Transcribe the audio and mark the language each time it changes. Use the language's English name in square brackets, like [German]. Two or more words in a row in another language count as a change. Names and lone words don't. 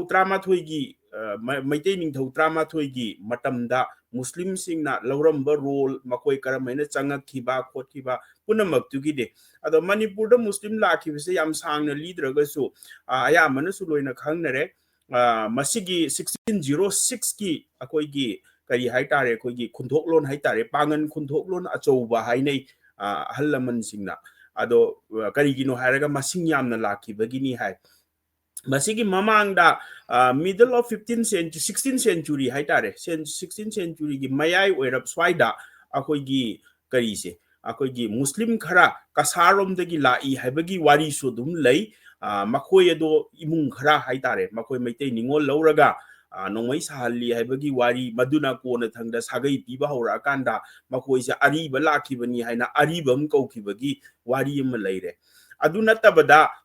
[Manipuri] trama thoigi maitei ningthau trama thoigi matamda muslim singna lauramba role makoi karamaina changa khiba khothiba punamak tugi de ado manipur da muslim lakhibase yam sangna lidraga su aya mana su loina khangnare masigi 1606 ki akoigi kari haitare akoigi khunthok lon haitare pangan khunthok lon achouba hainei halaman singna ado kari gino hairaga masing yamna lakhibagi ni hai masigi mamangda [English] middle of 15th century 16th century [Manipuri] haitare 16th century gi mayai oirap swaida akoigi kari se akoigi muslim khara kasarom dagi lai haibagi wari so dum lei makoi ado imung khara haitare makoi meitei ningol lauraga nongmai sahalli haibagi wari maduna kona thangda sagai piba hora kanda makoi se ariba lakhibani haina aribam kaukibagi wari am leire aduna tabada